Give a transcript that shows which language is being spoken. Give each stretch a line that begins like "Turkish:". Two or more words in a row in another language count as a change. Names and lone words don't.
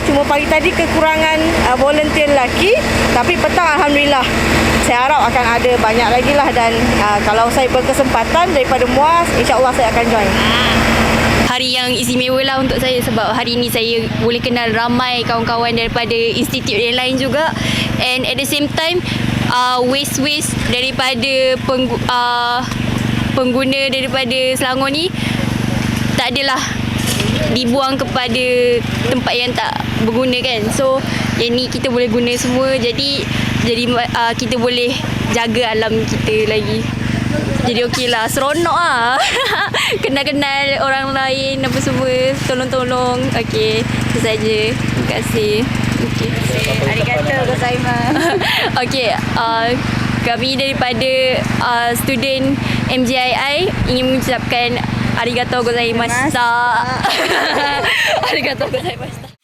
Malay: Cuma pagi tadi kekurangan volunteer lelaki, tapi petang alhamdulillah. Saya harap akan ada banyak lagi lah, dan kalau saya berkesempatan daripada MUAS, insya-Allah saya akan join. Hari yang istimewa lah untuk saya, sebab hari ni saya boleh kenal ramai kawan-kawan daripada institut yang lain juga,
English: and at the same time
Malay: waste daripada pengguna daripada Selangor ni tak adalah dibuang kepada tempat yang tak berguna kan. So yang ni kita boleh guna semua, jadi kita boleh jaga alam kita lagi. Jadi okeylah, seronok lah. Kenal-kenal orang lain apa semua, tolong-tolong. Okey, itu saja. Terima kasih. Okey.
Japanese: ありがとうございます.
Malay: Okey, kami daripada student MJII ingin mengucapkan
Japanese: ありがとうございます. ありがとうございます.